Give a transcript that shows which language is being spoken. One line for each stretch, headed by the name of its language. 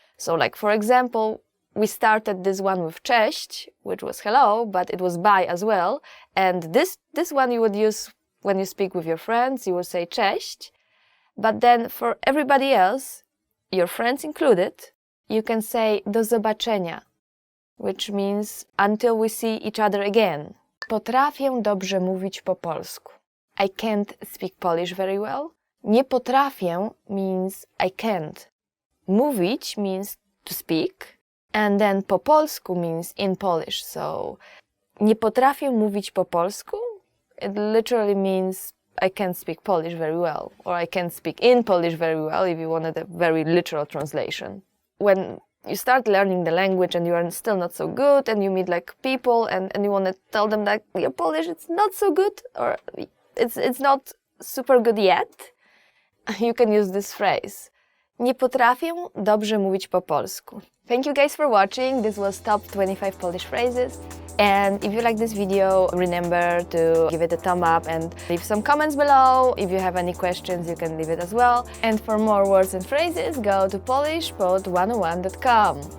English: So like for example, we started this one with cześć, which was hello, but it was bye as well. And this one you would use when you speak with your friends, you would say cześć. But then for everybody else, your friends included, you can say
Polish: do zobaczenia,
English: which means until we see each other again.
Polish: Potrafię dobrze mówić po polsku.
English: I can't speak Polish very well. Nie potrafię means I can't. Mówić means to speak, and then po polsku means in Polish. So
Polish: nie potrafię mówić po polsku,
English: it literally means I can't speak Polish very well, or I can't speak in Polish very well if you wanted a very literal translation. When you start learning the language and you are still not so good, and you meet like people and you want to tell them that your Polish it's not so good, or it's not super good yet, you can use this phrase.
Polish: Nie potrafię dobrze mówić po polsku.
English: Thank you guys for watching. This was top 25 Polish phrases. And if you like this video, remember to give it a thumb up and leave some comments below. If you have any questions, you can leave it as well. And for more words and phrases, go to polishpod101.com.